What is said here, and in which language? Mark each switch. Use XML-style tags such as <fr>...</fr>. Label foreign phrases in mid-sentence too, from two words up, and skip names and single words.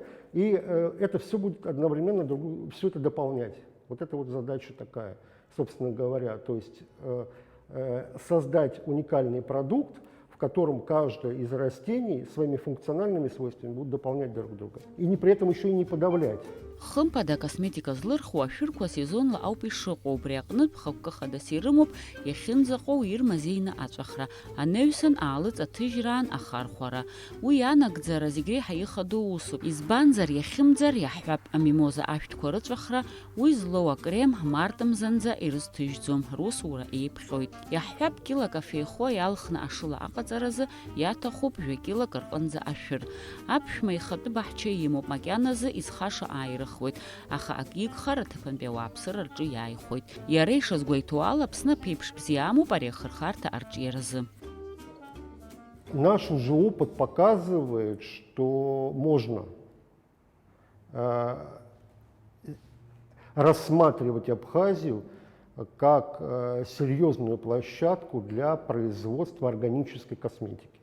<ru>И это все будет одновременно все это дополнять. Вот это вот задача такая, собственно говоря. То есть создать уникальный продукт, в котором каждое из растений своими функциональными свойствами будут дополнять друг друга. И при этом еще и не подавлять.</ru> <ab>Хымԥада акосметика злырхуа ашәырқәа сезонла ауп ишыҟоу, убри аҟнытә хықәкы хадас ирымоуп иахьынӡаҟоу ирмазеины аҵәахра, анаҩсан аалыҵ аҭыжьраан ахархәара. Уи ианагӡара зегь реиҳа ихадоу усуп, избанзар иахьымӡар иаҳҳәап амимоза ашәҭқәа рыҵәахра, уи злоу акрем мартымзанӡа ирызҭыжьӡом, русура еиԥхьоит. Иаҳҳәап килак афеихоа иалхны ашыла аҟаҵаразы иаҭахуп жәа-килак рҟынӡа ашәыр. Аԥшәма ихатәы баҳча имоуп, макьаназы изхаша ааирыхуеит, аха ак игхар аҭыԥантәи ауааԥсыра рҿы иааихәоит. Иара ишазгәеиҭоу ала Аԥсны аԥеиԥш бзиа амоуп ари ахырхарҭа арҿиаразы.</ab> <ru>Наш уже опыт показывает, что можно рассматривать Абхазию как серьезную площадку для производства органической косметики.</ru>